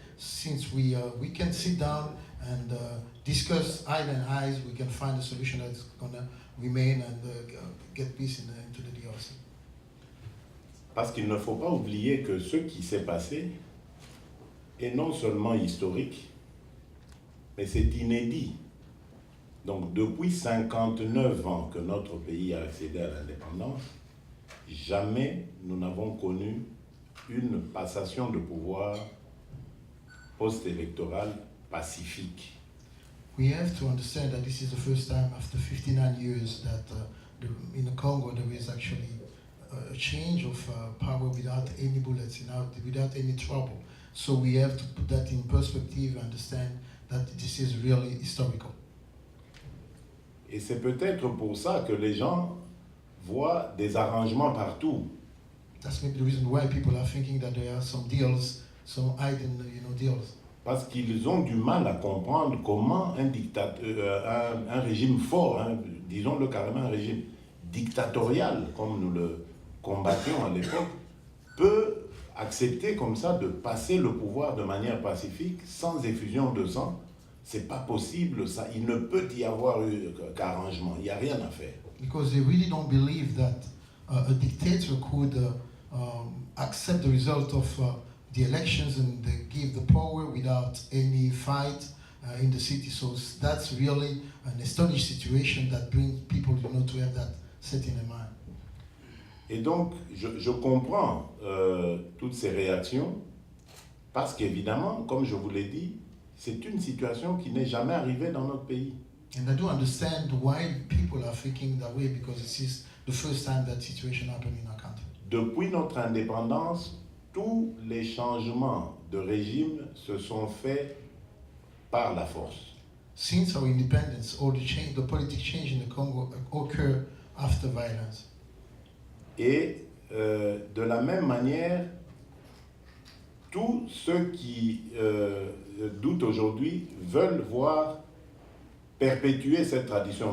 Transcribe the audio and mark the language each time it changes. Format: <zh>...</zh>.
<en>Since we can sit down and discuss eye and eyes, we can find a solution that's going to remain and get peace into the DRC.</en> <fr>Parce qu'il ne faut pas oublier que ce qui s'est passé est non seulement historique, mais c'est inédit. Donc depuis 59 ans que notre pays a accédé à l'indépendance, jamais nous n'avons connu une passation de pouvoir post-électorale pacifique.</fr> <en>We have to understand that this is the first time after 59 years that in the Congo there is actually a change of power without any bullets, without any trouble. So we have to put that in perspective and understand that this is really historical.</en> <fr>Et c'est peut-être pour ça que les gens voient des arrangements partout.</fr> <en>That's maybe the reason why people are thinking that there are some deals, some hidden, deals.</en> <fr>Parce qu'ils ont du mal à comprendre comment un régime fort, disons-le carrément un régime dictatorial, comme nous le combattions à l'époque, peut accepter comme ça de passer le pouvoir de manière pacifique, sans effusion de sang. C'est pas possible, ça. Il ne peut y avoir qu'arrangement. Il n'y a rien à faire.</fr> <en>Because they really don't believe that a dictator could accept the result of the elections and give the power without any fight in the city. So that's really an astonishing situation that brings people, to have that set in their mind.</en> <fr>Et donc, je comprends toutes ces réactions, parce qu'évidemment, comme je vous l'ai dit, c'est une situation qui n'est jamais arrivée dans notre pays.</fr> <en>And I do understand why people are thinking that way, because this is the first time that situation happened in our country.</en> <fr>Depuis notre indépendance, tous les changements de régime se sont faits par la force.</fr> <en>Since our independence, all the political change in the Congo occur after violence.</en> <fr>Et de la même manière, tous ceux qui doutent aujourd'hui veulent voir perpétuer cette tradition.</fr>